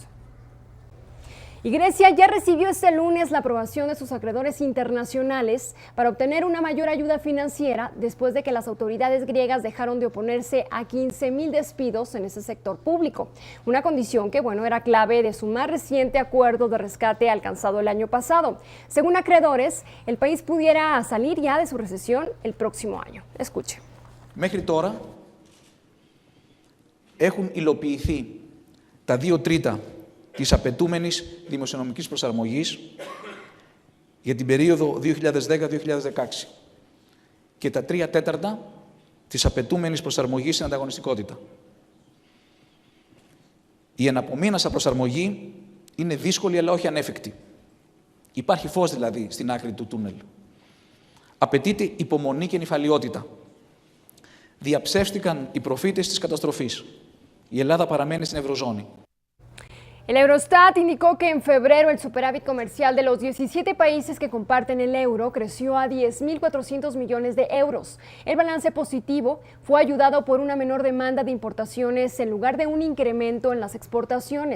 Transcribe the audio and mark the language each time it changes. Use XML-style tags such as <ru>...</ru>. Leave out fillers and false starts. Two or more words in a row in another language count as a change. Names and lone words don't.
<es>Y Grecia ya recibió este lunes la aprobación de sus acreedores internacionales para obtener una mayor ayuda financiera después de que las autoridades griegas dejaron de oponerse a 15,000 despidos en ese sector público. Una condición que, era clave de su más reciente acuerdo de rescate alcanzado el año pasado. Según acreedores, el país pudiera salir ya de su recesión el próximo año. Escuche.</es> <el>Μέχρι τώρα έχουν υλοποιηθεί τα 2/3 της απαιτούμενης δημοσιονομικής προσαρμογής για την περίοδο 2010-2016 και τα 3/4 της απαιτούμενης προσαρμογής στην ανταγωνιστικότητα. Η εναπομείνασα προσαρμογή είναι δύσκολη αλλά όχι ανέφικτη. Υπάρχει φως δηλαδή στην άκρη του τούνελ. Απαιτείται υπομονή και νηφαλιότητα. Διαψεύστηκαν οι προφήτες της καταστροφής. Η Ελλάδα παραμένει στην Ευρωζώνη.</el> <es>El Eurostat indicó que en febrero el superávit comercial de los 17 países que comparten el euro creció a 10.400 millones de euros. El balance positivo fue ayudado por una menor demanda de importaciones en lugar de un incremento en las exportaciones.</es>